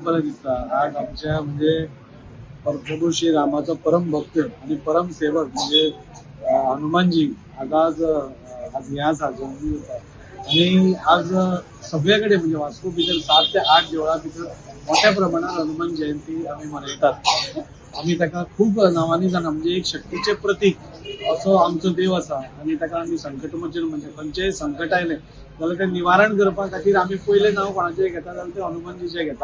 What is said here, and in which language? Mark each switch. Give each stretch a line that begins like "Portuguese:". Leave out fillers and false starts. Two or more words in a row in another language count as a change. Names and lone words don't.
Marathi: बरं दिसतं. आज आमच्या म्हणजे प्रभू श्री रामाचा परम भक्त आणि परम सेवक म्हणजे हनुमानजी आज ह्याच जन्मी होता.
Konkani: आणि आज सगळ्याकडे म्हणजे वास्को भितर 7 ते 8 देवळां भितर मोठ्या प्रमाणात हनुमान जयंती आम्ही मनयतात. आम्ही ताका खूप नावांनी जाणा म्हणजे एक शक्तीचे प्रतीक असो आमचो देव आसा. आणि ताका आम्ही संकटमोचन म्हणजे खंयचेय संकट आयले जाल्यार ते निवारण करपा खातीर आम्ही पयले नांव कोणाचें घेता जाल्यार ते हनुमानजीचे घेता.